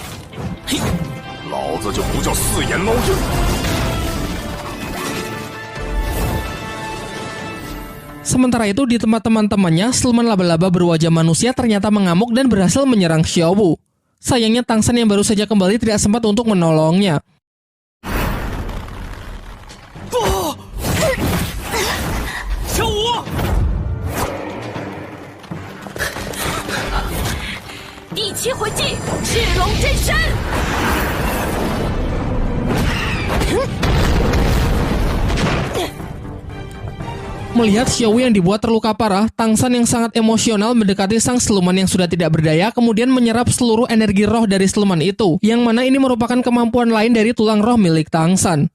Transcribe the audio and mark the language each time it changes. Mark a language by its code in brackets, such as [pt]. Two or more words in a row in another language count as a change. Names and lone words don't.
[id] Sementara itu di tempat teman-temannya, siluman laba-laba berwajah manusia ternyata mengamuk dan berhasil menyerang Xiao Wu. Sayangnya Tangsan yang baru saja kembali tidak sempat untuk menolongnya. [zh] 小五，第七魂技赤龙真身。 [id] Melihat Xiao Wu yang dibuat terluka parah, Tangsan yang sangat emosional mendekati sang siluman yang sudah tidak berdaya, kemudian menyerap seluruh energi roh dari siluman itu, yang mana ini merupakan kemampuan lain dari tulang roh milik Tangsan.